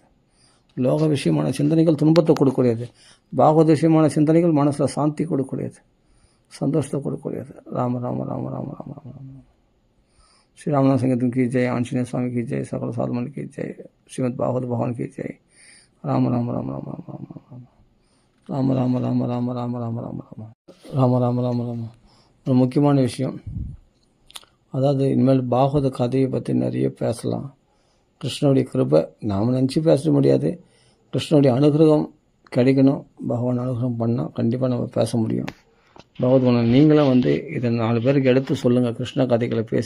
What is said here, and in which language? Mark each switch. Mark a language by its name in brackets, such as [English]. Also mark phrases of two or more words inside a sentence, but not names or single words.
[Tamil] லோக விஷயமான சிந்தனைகள் துன்பத்தை கொடுக்கக்கூடியது, பாகவத விஷயமான சிந்தனைகள் மனசில் சாந்தி கொடுக்கக்கூடியது, சந்தோஷத்தை கொடுக்கக்கூடியது. ராம ராம ராம ராம ராம ராம ராம. ஸ்ரீ ராமநாத சங்கீதம் [Hindi] की जय, [Tamil] ஆஞ்சநேய சுவாமி [Hindi] की जय, [Tamil] சகல சாதமணி [Hindi] की जय, [Tamil] ஸ்ரீமத் பாகவத பகவான் [Hindi] की जय. [Tamil] ராம ராம ராம ராம ராம ராம ராம. ராம ராம ராம ராம ராம ராம ராம ராம. ராம ராம ராம ராம. ஒரு முக்கியமான விஷயம், அதாவது இனிமேல் பாகவத கதையை பற்றி நிறைய பேசலாம். கிருஷ்ணனுடைய கிருபை நாம் நினச்சி பேச முடியாது, கிருஷ்ணனுடைய அனுகிரகம் கிடைக்கணும். பகவான் அனுகிரகம் பண்ணால் கண்டிப்பாக நம்ம பேச முடியும். பகவத்குணம் நீங்களும் வந்து இதை 4 பேருக்கு எடுத்து சொல்லுங்கள், கிருஷ்ண கதைகளை பேசி.